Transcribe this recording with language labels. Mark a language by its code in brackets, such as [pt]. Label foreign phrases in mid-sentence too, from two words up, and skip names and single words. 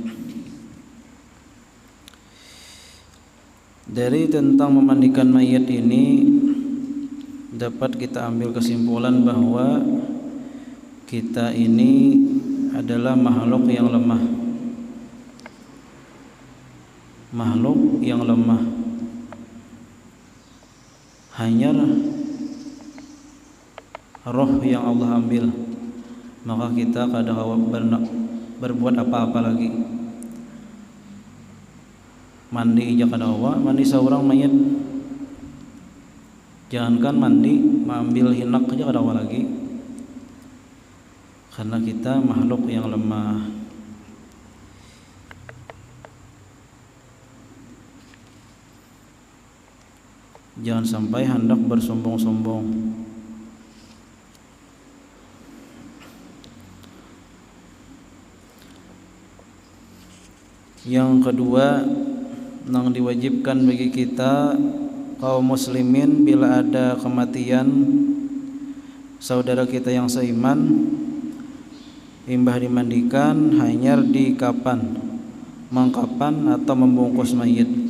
[id] Dari tentang memandikan mayat ini dapat kita ambil kesimpulan bahwa kita ini adalah makhluk yang lemah. Makhluk yang lemah. Hanya roh yang Allah ambil, maka kita kada berbuat apa-apa lagi. Mandi aja [bjn] kada hawa, [id] mandi seorang mayat, jangankan mandi, mengambil hinak aja [bjn] kada hawa [id] lagi, karena kita makhluk yang lemah. Jangan sampai hendak bersombong-sombong. Yang kedua, yang diwajibkan bagi kita kaum muslimin bila ada kematian saudara kita yang seiman, imbah dimandikan hanya di kapan, mengkapan atau membungkus mayit.